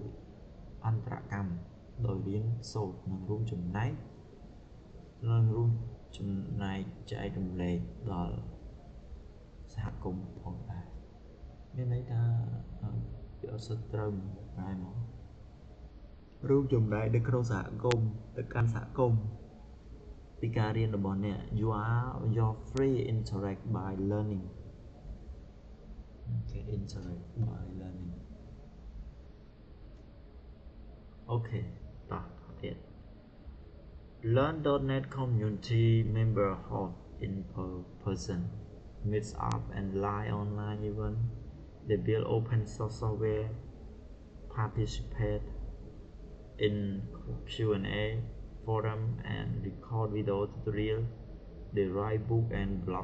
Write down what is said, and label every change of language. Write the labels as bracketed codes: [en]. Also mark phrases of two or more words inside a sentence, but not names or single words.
[km] ដោយរៀនសូត្រនិងរួមចំណែកចែករំលែកដល់សហគមន៍ផងដែរមានន័យថាវាអត់សូវត្រូវដែរមករួមចំណែកនៅក្នុងសហគមន៍ទៅកាន់សហគមន៍ពីការរៀនរបស់អ្នក [en] you're free interact by learning okay interact by learning okay [km] តោះទៀត [en] Learn.NET community member hold in person meets up and live online event they build open source software participate in Q&A forum and record video tutorial they write book and blog